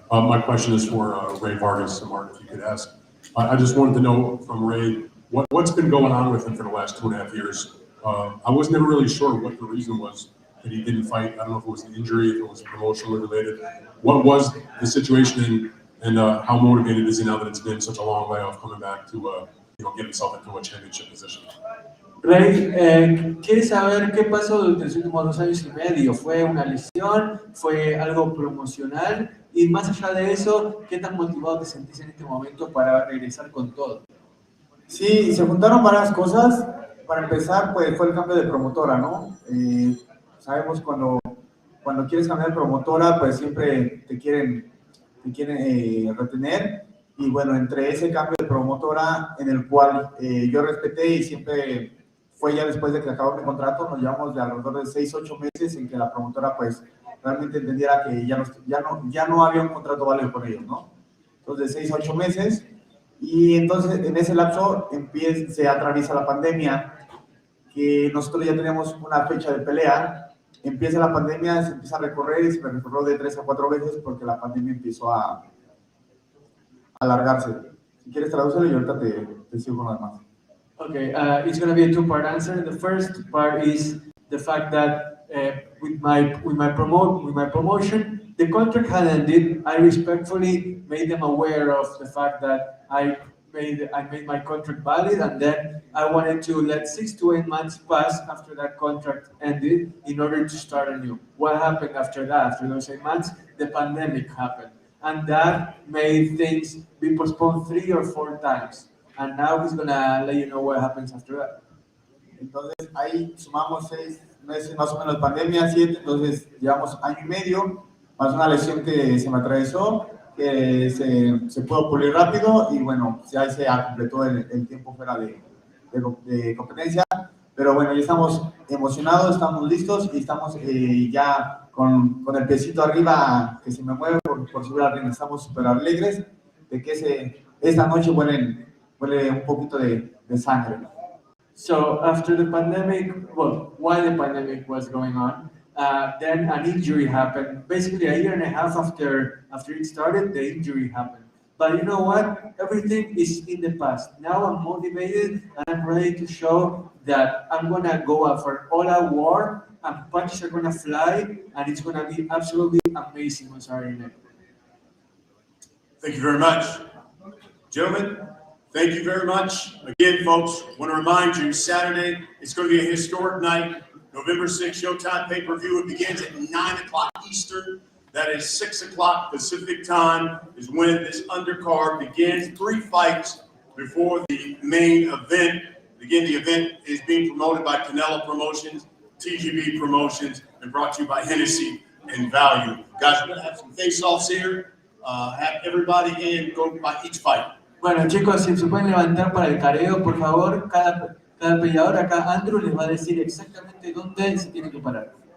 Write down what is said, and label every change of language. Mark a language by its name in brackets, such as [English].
[English] My question is for Rey Vargas. Martin, if you could ask. I just wanted to know from Rey, what's been going on with him for the last 2.5 years? I was never really sure what the reason was that he didn't fight. I don't know if it was an injury, if it was emotionally related. What was the situation, and how motivated is he now that it's been such a long way of coming back to get himself into a championship position? [Spanish] Rey, ¿quiere saber qué pasó durante los últimos 2 años y medio? ¿Fue una lesión? ¿Fue algo promocional? Y más allá de eso, ¿qué tan motivado te sentís en este momento para regresar con todo? Sí, se juntaron varias cosas. Para empezar, pues fue el cambio de promotora, ¿no? Sabemos cuando cuando quieres cambiar de promotora, pues siempre te quieren retener. Y bueno, entre ese cambio de promotora en el cual yo respeté y siempre fue ya después de que acabó mi contrato, nos llevamos de alrededor de 6-8 meses en que la promotora pues realmente entendiera que ya no había un contrato válido con ellos, ¿no? Entonces, 6-8 meses. Y entonces en ese lapso se atraviesa la pandemia, que nosotros ya teníamos una fecha de pelea. Empieza la pandemia, se empieza a recorrer y se recorrió de 3 a 4 veces porque la pandemia empezó a alargarse. Si quieres traducirlo y ahorita te sigo con lo demás. [English] Okay, it's going to be a two-part answer. The first part is the fact that with my promotion, the contract had ended. I respectfully made them aware of the fact that I made my contract valid, and then I wanted to let 6 to 8 months pass after that contract ended in order to start anew. What happened after that? After those 8 months, the pandemic happened, and that made things be postponed 3 or 4 times. And now he's gonna let you know what happens after that. [Spanish] Entonces ahí sumamos 6 meses más o menos de pandemia, 7, entonces llevamos año y medio, más una lesión que se me atravesó, que se pudo pulir rápido y bueno, ya se completó el tiempo fuera de competencia, pero bueno, ya estamos emocionados, estamos listos y estamos ya con el piecito arriba que se me mueve por subir al ring. Estamos súper alegres de que esta noche huele un poquito de sangre. [English] So after the pandemic, well, while the pandemic was going on, then an injury happened. Basically, a year and a half after it started, the injury happened. But you know what? Everything is in the past. Now I'm motivated and I'm ready to show that I'm gonna go out for all-out war and punches are gonna fly and it's gonna be absolutely amazing on Saturday night. Thank you very much. Gentlemen, thank you very much. Again, folks, I want to remind you, Saturday, it's going to be a historic night. November 6th, Showtime pay-per-view. It begins at 9 o'clock Eastern. That is 6 o'clock Pacific time is when this undercard begins. 3 fights before the main event. Again, the event is being promoted by Canelo Promotions, TGB Promotions, and brought to you by Hennessy and Value. Guys, we're going to have some face-offs here. Have everybody in, go by each fight. [Spanish] Bueno, chicos, si se pueden levantar para el careo, por favor, cada peleador acá, Andrew, les va a decir exactamente dónde se tiene que parar.